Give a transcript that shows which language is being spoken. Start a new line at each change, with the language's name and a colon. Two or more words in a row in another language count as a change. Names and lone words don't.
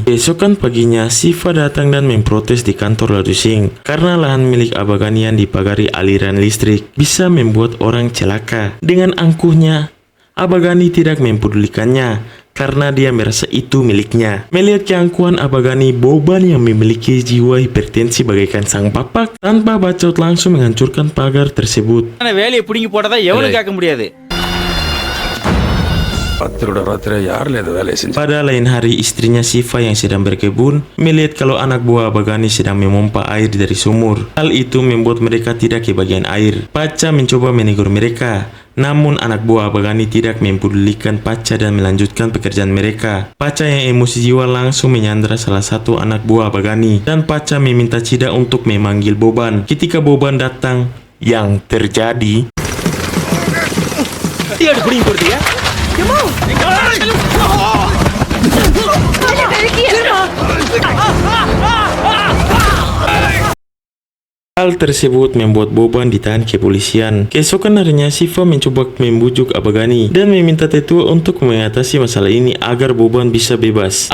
Indonesian: Besokan paginya, Siva datang dan memprotes di kantor Ladusing karena lahan milik Abagani yang dipagari aliran listrik bisa membuat orang celaka. Dengan angkuhnya, Abagani tidak mempedulikannya karena dia merasa itu miliknya. Melihat keangkuhan Abagani, Boban yang memiliki jiwa hipertensi bagaikan sang bapak tanpa bacot langsung menghancurkan pagar tersebut.
Tamil: வேலையை புடிங்கி போட்டதா எவனும் கேட்க முடியாது.
Indonesian: Pada lain hari, istrinya Siva yang sedang berkebun melihat kalau anak buah Abagani sedang memompa air dari sumur. Hal itu membuat mereka tidak kebagian air. Paca mencoba menegur mereka, namun anak buah Abagani tidak mempedulikan Paca dan melanjutkan pekerjaan mereka. Paca yang emosi jiwa langsung menyandra salah satu anak buah Abagani dan Paca meminta Cida untuk memanggil Boban. Ketika Boban datang, yang terjadi
Tamil: dia புடிங்கி போடுறியா?
Indonesian: Hal tersebut membuat Boban ditahan ke polisian. Keesokan harinya, Siva mencoba membujuk Abagani dan meminta tetua untuk mengatasi masalah ini agar Boban bisa bebas.